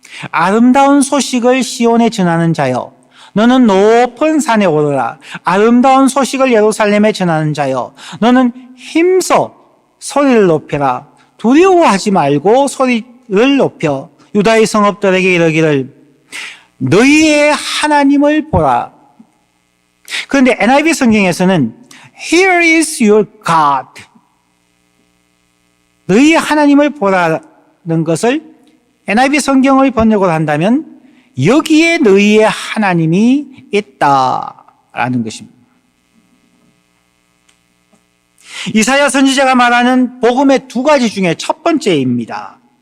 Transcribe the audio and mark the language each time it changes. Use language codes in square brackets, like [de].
[ko] 아름다운 소식을 시온에 전하는 자여, 너는 높은 산에 오르라. 아름다운 소식을 예루살렘에 전하는 자여, 너는 힘써 소리를 높여라. 두려워하지 말고 소리를 높여 유다의 성읍들에게 이르기를 너희의 하나님을 보라. 그런데 NIV 성경에서는 [en] Here is your God. [ko] 너희의 하나님을 보라는 것을 NIV 성경을 번역을 한다면 여기에 너희의 하나님이 있다라는 것입니다. 이사야 선지자가 말하는 복음의 두 가지 중에 첫 번째입니다.